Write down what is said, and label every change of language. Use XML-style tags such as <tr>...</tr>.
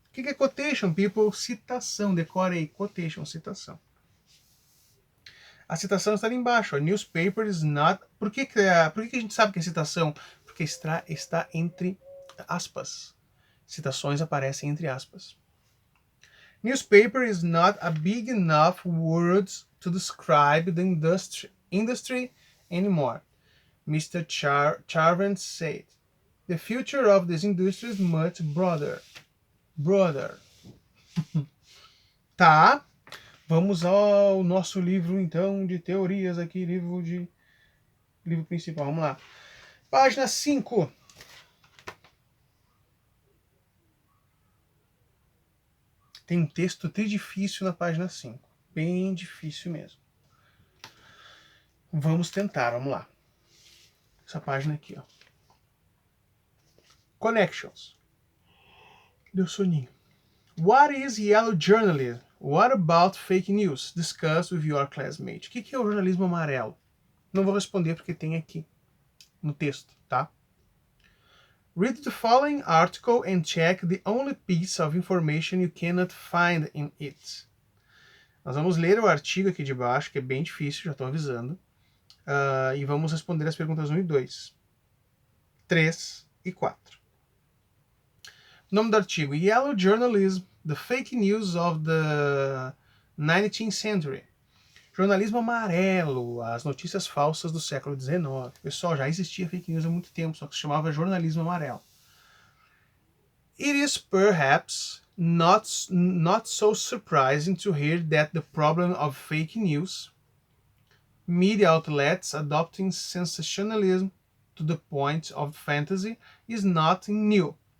<pt>que é quotation,</pt> <en>people?</en> <pt>Citação, decore aí, quotation, citação. A citação está ali embaixo.</pt> <en>A newspaper is not...</en> <pt>Por que a gente sabe que é citação? Porque está entre aspas. Citações aparecem entre aspas.</pt> <en>Newspaper is not a big enough word to describe the industry anymore, Mr. Charvent said. The future of this industry is much broader.</en> <pt>Tá. Vamos ao nosso livro, então, de teorias aqui, livro principal. Vamos lá. Página 5. Tem um texto tri difícil na página 5. Bem difícil mesmo. Vamos tentar, vamos lá. Essa página aqui, ó. Connections. Deu soninho.</pt> <en>What is yellow journalism? What about fake news? Discuss with your classmate.</en> <pt>O que é o jornalismo amarelo? Não vou responder porque tem aqui no texto, tá?</pt> <en>Read the following article and check the only piece of information you cannot find in it.</en> <pt>Nós vamos ler o artigo aqui de baixo, que é bem difícil, já estou avisando. E vamos responder as perguntas 1 e 2, 3 e 4. Nome do artigo:</pt> <en>Yellow Journalism, the Fake News of the 19th Century.</en> <pt>Jornalismo amarelo, as notícias falsas do século XIX. Pessoal, já existia fake news há muito tempo, só que se chamava jornalismo amarelo.</pt> <en>It is perhaps not so surprising to hear that the problem of fake news, media outlets adopting sensationalism to the point of fantasy, is not new.</en>